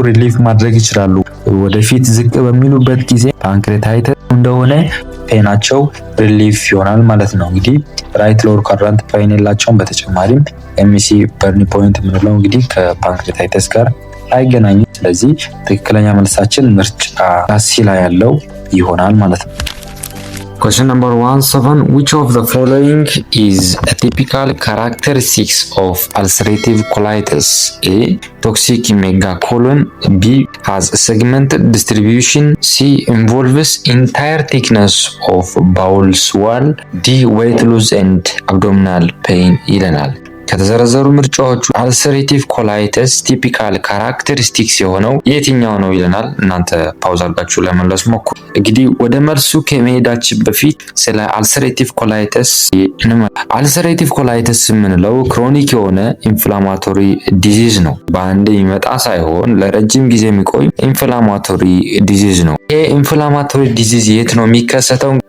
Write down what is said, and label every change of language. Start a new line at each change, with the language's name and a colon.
Amharic: ሪሊፍ ማድረግ ይችላሉ። ወደፊት ዝቅ በሚሉበት ጊዜ ፓንክሬታይተስ እንደሆነ ፔናቸው ሪሊፍ ይሆናል ማለት ነው። እንግዲህ ራይት ሎወር ኳድራንት ፔን የላቸውም። በተጨማሪም ኤምሲ በርኒ ፖይንት የምንለው እንግዲህ ከፓንክሬታይተስ ጋር አይገናኝም። ስለዚህ ትክክለኛ መልሳችን ምርጫ ሲ ላይ ያለው ይሆናል ማለት ነው።
English: Question number 17. Which of the following is a typical characteristics of ulcerative colitis? A. Toxic megacolon. B. Has segmented distribution. C. Involves entire thickness of bowels wall. D. Weight loss and abdominal pain
Amharic: ይለናል። ከተዘረዘሩ ምርጫዎቹ አልሰሬቲቭ ኮላይተስ ቲፒካል ካራክተሪስቲክስ የሆነው የትኛው ነው ይለናል። እናንተ ፓውዝ አድርጋችሁ ለመመለስ ሞክሩ። እንግዲህ ወደ መልሱ ከመሄዳችን በፊት ስለ አልሰሬቲቭ ኮላይተስ አልሰሬቲቭ ኮላይተስ የምንለው ክሮኒክ የሆነ ኢንፍላማቶሪ ዲዚዝ ነው። በአንድ ይመጣ ሳይሆን ለረጅም ጊዜ የሚቆይ ኢንፍላማቶሪ ዲዚዝ ነው። ይሄ ኢንፍላማቶሪ ዲዚዝ የት ነው የሚከሰተው?